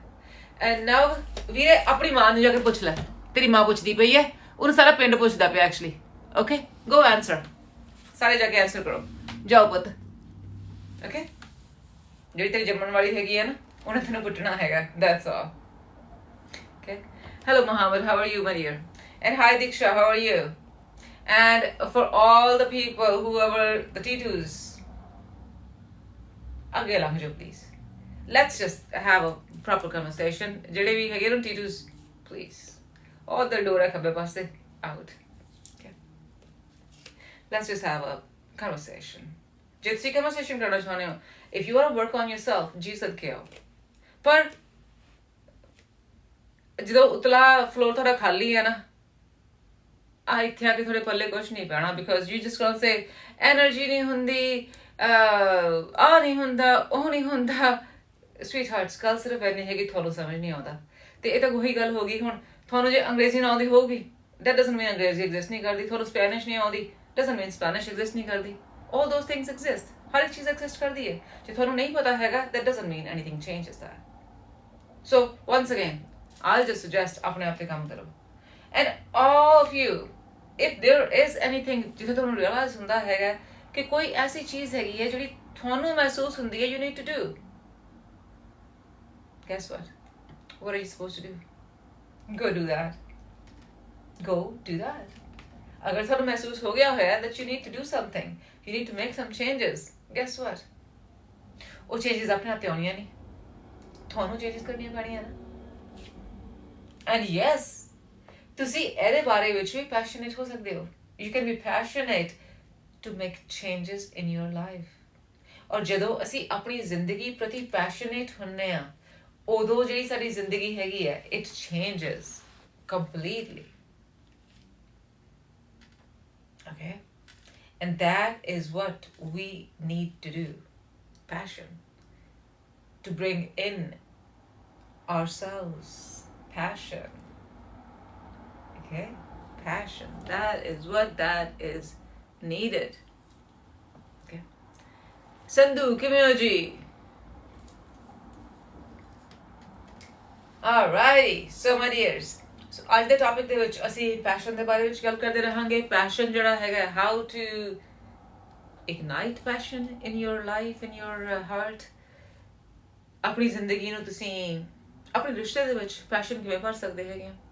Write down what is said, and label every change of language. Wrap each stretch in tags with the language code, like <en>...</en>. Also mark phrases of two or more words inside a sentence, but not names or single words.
<en>and now</en> <pa>ਵੀਰੇ ਆਪਣੀ ਮਾਂ ਨੂੰ ਜਾ ਕੇ ਪੁੱਛ ਲੈ, ਤੇਰੀ ਮਾਂ ਪੁੱਛਦੀ ਪਈ ਹੈ, ਉਹਨੂੰ ਸਾਰਾ ਪਿੰਡ ਪੁੱਛਦਾ ਪਿਆ ਐਕਚੁਅਲੀ।</pa> <en>okay, go answer,</en> <pa>ਸਾਰੇ ਜਾ ਕੇ ਆਨਸਰ ਕਰੋ, ਜਾਓ ਪੁੱਤ। ਓਕੇ, ਜਿਹੜੀ ਤੇਰੀ ਜੰਮਣ ਵਾਲੀ ਹੈਗੀ ਹੈ ਨਾ, ਉਹਨੇ ਤੈਨੂੰ ਪੁੱਟਣਾ ਹੈਗਾ,</pa> <en>that's all.</en> <pa>ਓਕੇ,</pa> <en>hello Mohammed, how are you my dear? And hi Diksha, how are you? And for all the people, whoever the T2s,</en> <pa>ਅੱਗੇ ਲੰਘ ਜਾਓ please.</pa> <en>Let's just have a proper conversation.</en> <pa>ਜਿਹੜੇ ਵੀ ਹੈਗੇ ਨਾ T2s, please, ਉਧਰ ਡੋਰ ਹੈ ਖੱਬੇ ਪਾਸੇ, out.</pa> <en>Okay, let's just have a conversation.</en> <pa>ਜੇ ਤੁਸੀਂ conversation ਕਰਨਾ ਚਾਹੁੰਦੇ ਹੋ,</pa> <en>if you want to work on yourself,</en> <pa>ਜੀ ਸਦਕੇ ਆਓ। ਪਰ ਜਦੋਂ ਉਤਲਾ ਫਲੋਰ ਤੁਹਾਡਾ ਖਾਲੀ ਹੈ ਨਾ, ਇੱਥੇ ਆ ਕੇ ਤੁਹਾਡੇ ਪੱਲੇ ਕੁਛ ਨਹੀਂ ਪੈਣਾ,</pa> <en>because you just gonna say</en> <pa>ਐਨਰਜੀ ਨਹੀਂ ਹੁੰਦੀ, ਆ ਨਹੀਂ ਹੁੰਦਾ, ਉਹ ਨਹੀਂ ਹੁੰਦਾ।</pa> <en>sweet hearts,</en> <pa>ਗੱਲ ਸਿਰਫ ਇੰਨੀ ਹੈਗੀ ਤੁਹਾਨੂੰ ਸਮਝ ਨਹੀਂ ਆਉਂਦਾ। ਤੇ ਇਹ ਤਾਂ ਉਹੀ ਗੱਲ ਹੋ ਗਈ, ਹੁਣ ਤੁਹਾਨੂੰ ਜੇ ਅੰਗਰੇਜ਼ੀ ਨਾ ਆਉਂਦੀ ਹੋਊਗੀ,</pa> <en>that doesn't mean</en> <pa>ਅੰਗਰੇਜ਼ੀ ਐਗਜ਼ਿਸਟ ਨਹੀਂ ਕਰਦੀ। ਤੁਹਾਨੂੰ ਸਪੈਨਿਸ਼ ਨਹੀਂ ਆਉਂਦੀ,</pa> <en>doesn't mean</en> <pa>ਸਪੈਨਿਸ਼ ਐਗਜ਼ਿਸਟ ਨਹੀਂ ਕਰਦੀ।</pa> <en>all those things exist,</en> <pa>ਹਰ ਇੱਕ ਚੀਜ਼ ਐਗਜ਼ਿਸਟ ਕਰਦੀ ਹੈ। ਜੇ ਤੁਹਾਨੂੰ ਨਹੀਂ ਪਤਾ ਹੈਗਾ,</pa> <en>that doesn't mean anything changes that. So once again, I'll just suggest</en> <pa>ਆਪਣੇ ਆਪ ਤੇ ਕੰਮ ਕਰੋ।</pa> <en>And all of you, if there is anything</en> <pa>ਜਿੱਥੇ ਤੁਹਾਨੂੰ realize ਹੁੰਦਾ ਹੈਗਾ ਕਿ ਕੋਈ ਐਸੀ ਚੀਜ਼ ਹੈਗੀ ਹੈ ਜਿਹੜੀ ਤੁਹਾਨੂੰ ਮਹਿਸੂਸ ਹੁੰਦੀ ਹੈ,</pa> <en>you need to do, guess what are you supposed to do? Go do that. Go do that.</en> <pa>ਅਗਰ ਤੁਹਾਨੂੰ ਮਹਿਸੂਸ ਹੋ ਗਿਆ ਹੋਇਆ</pa> <en>that you need to do something, you need to make some changes, guess what,</en> <pa>ਉਹ changes ਆਪਣੇ ਆਪ ਤੇ ਆਉਣੀਆਂ ਨਹੀਂ, ਤੁਹਾਨੂੰ changes ਕਰਨੀਆਂ ਪੈਣੀਆਂ ਨਾ।</pa> <en>and yes,</en> <pa>ਤੁਸੀਂ ਇਹਦੇ ਬਾਰੇ ਵਿੱਚ ਵੀ passionate ਹੋ ਸਕਦੇ ਹੋ।</pa> <en>you can be passionate to make changes in your life.</en> <pa>ਔਰ ਜਦੋਂ ਅਸੀਂ ਆਪਣੀ ਜ਼ਿੰਦਗੀ ਪ੍ਰਤੀ passionate ਹੁੰਨੇ ਆ, ਉਦੋਂ ਜਿਹੜੀ ਸਾਡੀ ਜ਼ਿੰਦਗੀ ਹੈਗੀ ਹੈ,</pa> <en>it changes completely. Okay, and that is what we need to do. Passion, to bring in ourselves. Passion. Okay, passion, that is what is needed. Okay, Sandhu Kimyoji. Alrighty, so my dears,</en> <pa>ਅੱਜ ਦੇ ਟੌਪਿਕ ਦੇ ਵਿੱਚ ਅਸੀਂ ਪੈਸ਼ਨ ਦੇ ਬਾਰੇ ਵਿੱਚ ਗੱਲ ਕਰਦੇ ਰਹਾਂਗੇ। ਪੈਸ਼ਨ ਜਿਹੜਾ ਹੈਗਾ,</pa> <en>how to ignite passion in your life, in your heart.</en> <pa>ਆਪਣੀ ਜ਼ਿੰਦਗੀ ਨੂੰ ਤੁਸੀਂ ਆਪਣੇ ਰਿਸ਼ਤੇ ਦੇ ਵਿੱਚ ਪੈਸ਼ਨ ਕਿਵੇਂ ਭਰ ਸਕਦੇ ਹੈਗੇ ਆ?</pa>